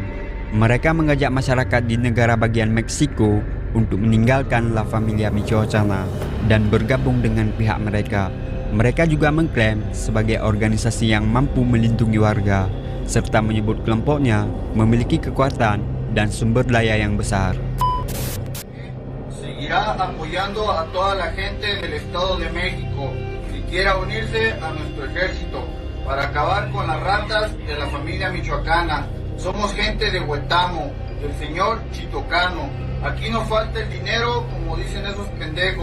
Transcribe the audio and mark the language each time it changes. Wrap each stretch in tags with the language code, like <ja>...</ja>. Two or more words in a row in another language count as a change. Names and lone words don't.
<id>Mereka mengajak masyarakat di negara bagian Meksiko untuk meninggalkan La Familia Michoacana dan bergabung dengan pihak mereka. Mereka juga mengklaim sebagai organisasi yang mampu melindungi warga, serta menyebut kelompoknya memiliki kekuatan dan sumber daya yang besar.</id> <es>Seguirá apoyando a toda la gente del Estado de México si quiera unirse a nuestro ejército para acabar con las ratas de la familia michoacana. Somos gente de Huetamo, del señor Chitocano. Aquí no falta el dinero, como dicen esos pendejos.</es>